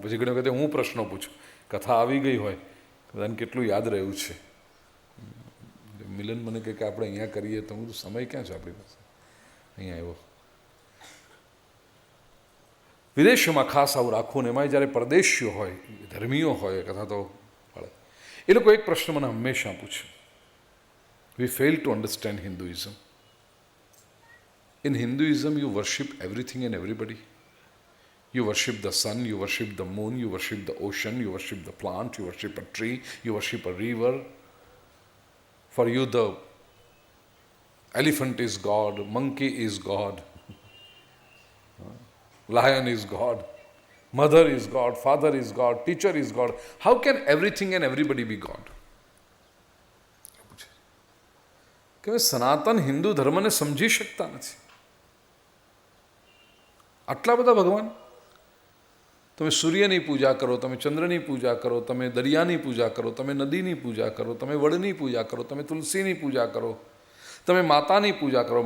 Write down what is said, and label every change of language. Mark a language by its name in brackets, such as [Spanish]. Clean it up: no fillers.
[Gujarati] પછી ઘણી વખતે હું પ્રશ્નો પૂછું. કથા આવી ગઈ હોય, બધાને કેટલું યાદ રહ્યું છે. મિલન મને કહે કે આપણે અહીંયા કરીએ, તો હું સમય ક્યાં છે આપણી પાસે? અહીંયા આવ્યો. વિદેશોમાં ખાસ આવું રાખવું ને એમાં જ્યારે પરદેશીઓ હોય, ધર્મીઓ હોય, કથા તો પડે. એ લોકો એક પ્રશ્ન મને હંમેશા પૂછે. [English] We fail to understand Hinduism. In Hinduism, you worship everything and everybody. You worship the sun, you worship the moon, you worship the ocean, you worship the plant, you worship a tree, you worship a river. For you the elephant is God, monkey is God, lion is God, mother is God, father is God, teacher is God. How can everything and everybody be God? [Gujarati] કે સનાતન હિન્દુ ધર્મને સમજી શકતા નથી. આટલા બધા ભગવાન. તમે સૂર્યની પૂજા કરો, તમે ચંદ્રની પૂજા કરો, તમે દરિયાની પૂજા કરો, તમે નદીની પૂજા કરો, તમે વડની પૂજા કરો, તમે તુલસીની પૂજા કરો, તમે માતાની પૂજા કરો.